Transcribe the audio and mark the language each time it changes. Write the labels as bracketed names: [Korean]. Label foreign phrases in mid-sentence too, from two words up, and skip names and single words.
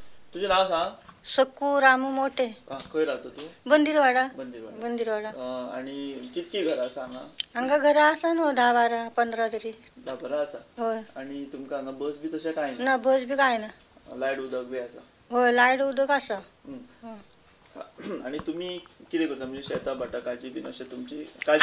[Marathi] तुझे नाव सांग. सक्कू रामू मोठे. [Konkani] खंय राहतो तू? बंदिरवाडा. बंदिरवाडा. बंदिरवाडा. आणि कितकी घरां आसा हांगा? हांगा घरा आसा न्हू 10-12-15 तरी. 10-15 आसा. होय. आणि तुमकां हांगा बस बी तशें कांय ना बस बी काय ना. लायट उदक बी आसा? होय लायट उदक आसा. आणि तुम्ही कितें करता म्हणजे शेतां भाटां काजी बीन अशें तुमची काजी?